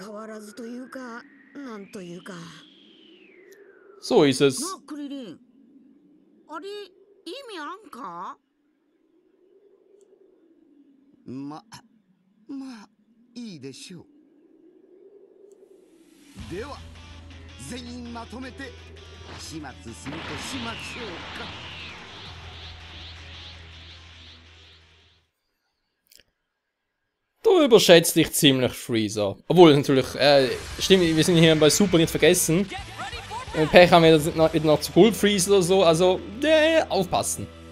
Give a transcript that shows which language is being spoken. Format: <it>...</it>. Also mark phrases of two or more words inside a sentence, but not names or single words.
<ja>らずというか、なんというか。</ja> <de>So ist es.</de> <ja>なあ、クリリン。あれ、意味あんか？まあいいでしょう。では全員まとめて始末するとしましょうか。</ja> <de>Du überschätzt dich ziemlich, Freezer. Obwohl, natürlich, stimmt, wir sind hier bei Super nicht vergessen. Wenn wir Pech haben, wieder noch zu Gold Freezer oder so, also, aufpassen.</de>